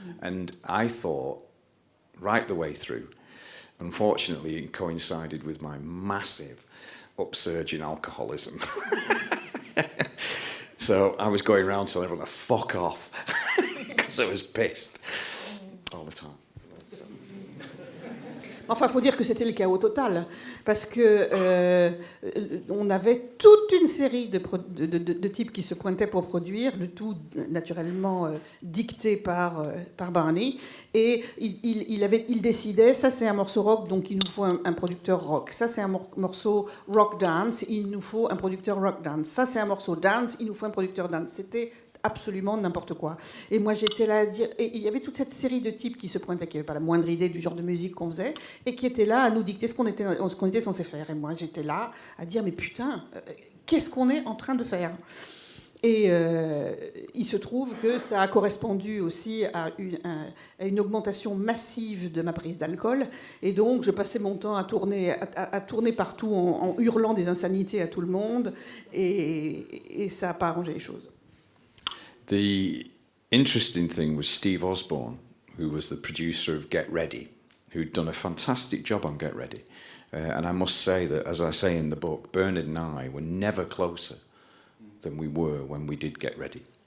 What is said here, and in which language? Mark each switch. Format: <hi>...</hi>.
<en>And I thought, right the way through, unfortunately it coincided with my massive upsurge in alcoholism. So I was going around telling everyone to fuck off because I was pissed all the time.</en> <fr>Enfin, il faut dire que c'était le chaos total, parce que on avait toute une série de types qui se pointaient pour produire, le tout naturellement dicté par Barney, et il décidait, ça c'est un morceau rock, donc il nous faut un producteur rock, ça c'est un morceau rock dance, il nous faut un producteur rock dance, ça c'est un morceau dance, il nous faut un producteur dance. C'était absolument n'importe quoi. Et moi, j'étais là à dire... Et il y avait toute cette série de types qui se pointaient, qui n'avaient pas la moindre idée du genre de musique qu'on faisait, et qui étaient là à nous dicter ce qu'on était censé faire. Et moi, j'étais là à dire, mais putain, qu'est-ce qu'on est en train de faire ? Et il se trouve que ça a correspondu aussi à une augmentation massive de ma prise d'alcool. Et donc, je passais mon temps à tourner partout en hurlant des insanités à tout le monde. Et ça n'a pas arrangé les choses.</fr> <en>The interesting thing was Steve Osborne, who was the producer of Get Ready, who'd done a fantastic job on Get Ready. And I must say that, as I say in the book, Bernard and I were never closer than we were when we did Get Ready.</en>